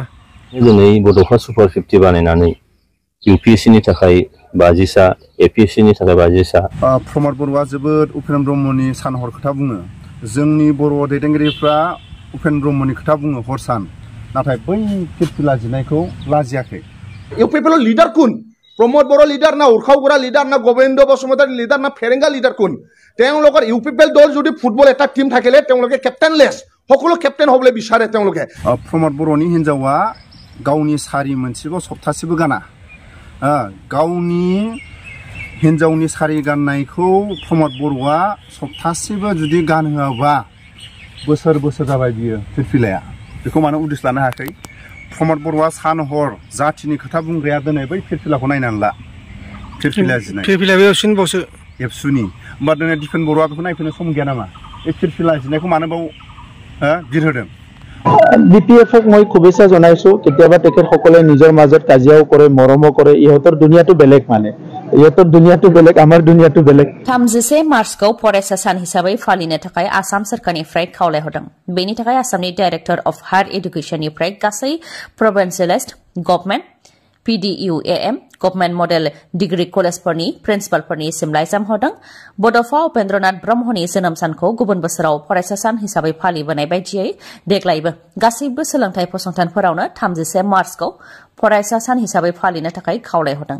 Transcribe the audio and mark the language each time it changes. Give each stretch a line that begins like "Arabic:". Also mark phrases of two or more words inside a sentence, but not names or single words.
Bodo: दिनै बड'फा सुपार 50 बानायनानै UPSC नि थाखाय 50 सा APSC नि थाखाय 50 सा प्रमद बर'आ जोबोद उपेन्द्र ब्रह्मनि सान हर खोथा बुङो। जोंनि बर' दैदेनगिरिफ्रा उपेन्द्र ब्रह्मनि खोथा बुङो हर सान, नाथाय बै फिरफिला जिनायखौ लाजियाखै।
Assamese: UPPL লিডার কোন? প্রমোদ বড় লিডার না উরখাওগড়া লিডার না গোবিন্দ বসুমতাৰী লিডার না ফেৰেঙ্গা লিডার কোন? তেওঁলোকৰ UPPL দল যদি ফুটবল এটা টিম থাকিলে তেওঁলোকে কেপ্টেইনলেছ সকলো কেপ্টেইন হ'বলৈ বিচাৰে তেওঁলোকে।
Bodo: प्रमद बर'नि हिन्जावा गावनि सारि मोनसेबो सप्तासेबो गाना। गावनि हिन्जावनि सारि गाननायखौ प्रमद बर'आ सप्तासेबो जुदि गानहोआबा बोसोर जाबाय बियो फिरफिलाया। बेखौ मानो उदिस लानो हायाखै? प्रमद बर'आ सान हर जातिनि खोथा बुंग्राया दिनै बै फिरफिलाखौ नायनानै ला। फिरफिला जिनाय फिरफिला बे एबसुनिबावसो एबसुनि होमबा दिनै दिपेन बर'आ बेखौ नायफैनो सम गैया नामा? बे फिरफिला जिनायखौ मानो बाव बिरहोदों?
Assamese: BPF মই শুভেচ্ছা জনাইছো। কেতিয়াবা তেখেতসকলে নিজৰ মাজত কাজিয়াও কৰে, মৰমো কৰে। ইহঁতৰ দুনিয়াটো বেলেগ, মানে ইহঁতৰ দুনিয়াটো বেলেগ, আমাৰ দুনিয়াটো বেলেগ।
Bodo: 31 मार्चखौ फरायसा सान हिसाबै फालिनो थाखाय आसाम सोरखारनिफ्राय खावलायहरदों। बेनि थाखाय आसामनि
English: Director of Higher Educationनिफ्राय
Bodo: गासै
English: Provincialised Government PDUAM Government Model Degree Collegeफोरनि
Bodo: प्रिन्सिपालफोरनिसिम लाइजाम हरदों। बड'फा उपेन्द्रनाथ ब्रह्मनि जोनोम सानखौ गुबुन बोसोराव फरायसा सान हिसाबै फालिबोनाय बायदियै देग्लायबो गासैबो सोलोंथाइ फसंथानफोरावनो 31 मार्चखौ फरायसा सान हिसाबै फालिनो थाखाय खावलायहरदों।